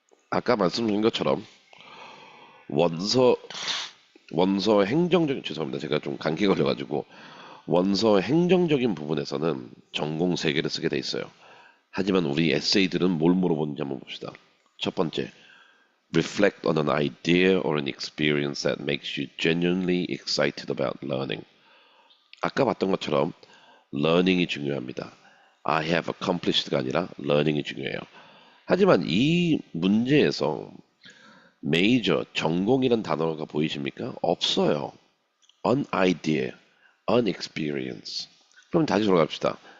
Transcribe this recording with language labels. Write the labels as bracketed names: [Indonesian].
[Korean] 아까 말씀드린 것처럼 원서 원서 행정적인, 죄송합니다. 제가 좀 감기 걸려가지고 원서 행정적인 부분에서는 전공 3개를 쓰게 돼 있어요. 하지만 우리 에세이들은 뭘 물어보는지 한번 봅시다. 첫 번째, [English] reflect on an idea or an experience that makes you genuinely excited about learning. [Korean] 아까 봤던 것처럼 learning이 중요합니다. [English] I have accomplished [Korean] 가 아니라 learning이 중요해요. 하지만 이 문제에서 major, 전공이란 단어가 보이십니까? 없어요. [English] an idea, an experience. [Korean] 그럼 다시 돌아갑시다.